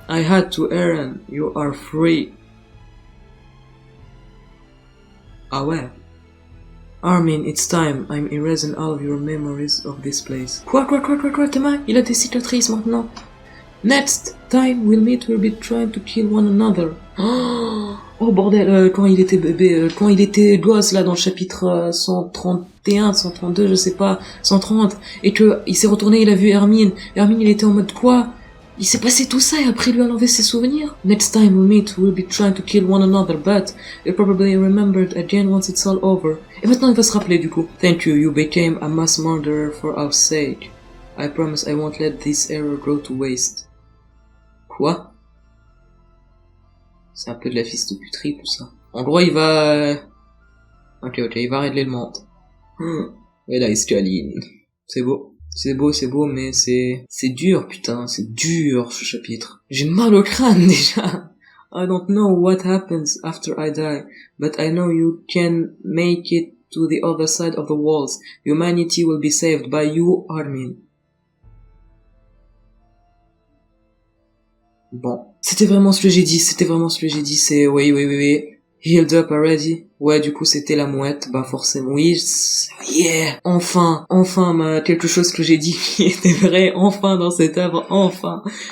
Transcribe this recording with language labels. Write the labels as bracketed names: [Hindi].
[English] I had to Eren, you are free. [French] Ah ouais. [English] Armin, it's time. I'm erasing all of your memories of this place. [French] Quoi, Thomas? Il a des cicatrices maintenant. [English] Next time we'll meet, we'll be trying to kill one another. [French] Oh bordel, quand il était bébé, quand il était gosse là dans le chapitre 131, 132, je sais pas, 130, et que il s'est retourné, il a vu Armin. Armin, il était en mode quoi? Il s'est passé tout ça et après il lui a enlevé ses souvenirs. [English] Next time we meet, we'll be trying to kill one another, but you'll probably remember it again once it's all over. [French] Et maintenant il va se rappeler du coup. [English] Thank you, you became a mass murderer for our sake. I promise I won't let this error go to waste. [French] Quoi? C'est un peu de la fistoputerie tout ça. En gros il va... Ok, il va régler le monde. Et là il se câline. C'est beau. C'est beau, mais c'est dur, putain, c'est dur, ce chapitre. J'ai mal au crâne, déjà. [English] I don't know what happens after I die, but I know you can make it to the other side of the walls. Humanity will be saved by you, Armin. [French] Bon. C'était vraiment ce que j'ai dit, c'est oui. [English] Healed up already. [French] Ouais, du coup, c'était la mouette. Bah, forcément, oui. Yeah! Enfin, quelque chose que j'ai dit qui était vrai, enfin, dans cette œuvre, enfin.